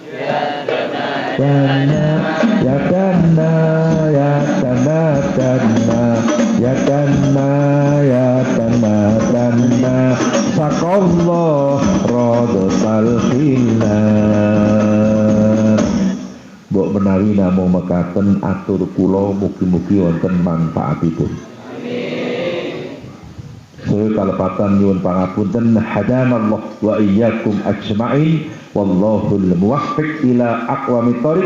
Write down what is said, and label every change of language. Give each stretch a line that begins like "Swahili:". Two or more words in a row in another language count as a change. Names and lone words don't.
Javanese: dana ya dana ya dana dana ya dana ya dana dana sakallah radhatal khilan. Mbok menawi namung mekaten atur kula mugi-mugi wonten manfaatipun.
Arabic: Amin.
Javanese: Kalepatan nyuwun pangapunten
Arabic: هدانا الله وإياكم أجمعين والله الموفق إلى أقوم الطريق.